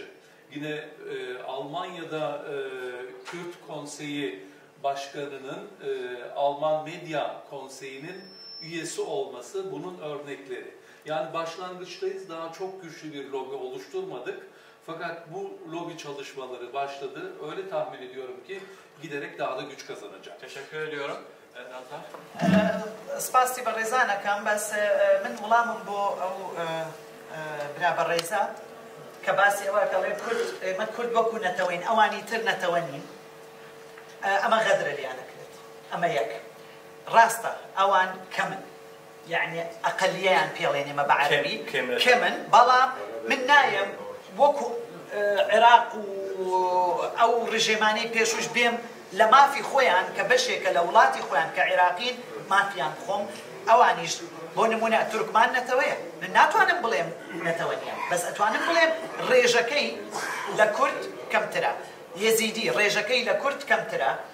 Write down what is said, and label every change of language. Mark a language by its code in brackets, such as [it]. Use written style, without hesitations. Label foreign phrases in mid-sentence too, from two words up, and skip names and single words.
[tr] Yine Almanya'da Kürt Konseyi Başkanı'nın Alman Medya Konseyi'nin üyesi olması bunun örnekleri. Yani başlangıçtayız, daha çok güçlü bir lobi oluşturmadık. Fakat bu lobi çalışmaları başladı. Öyle tahmin ediyorum ki giderek daha da güç kazanacak. Teşekkür ediyorum. [ckb] سپاسی بە ڕێزانەکەم بەس من وڵامم بۆ ئەو برا بە ڕێزە کە باسی ئەوە کەڵێ ئێمە کورد وەکو نەتەوەین ئەوانی تر نەتەوە نین ئەمە غەدرە لیانەکرێت ئەمە یەک ڕاستە ئەوان کەمن یعنی ئەقەلیەیان پێڵێن ئێمە بە عەرەبی کەمن بەڵام من نایەم وەکو عێراق و ئەو ڕژێمانەی پێشوش بێم لە مافی خۆیان کە بەشێکە لە وڵاتی خۆیان کە عێراقین مافیان خۆم ئەوانیش بۆ نمونە تورکمان نەتەوەیە من ناتوانم بڵێم نەتەوە نییە بەس ئەتوانم بڵێم ڕێژەکەی لە کورد کەمترە یەزیدی ڕێژەکەی لە کورد کەمترە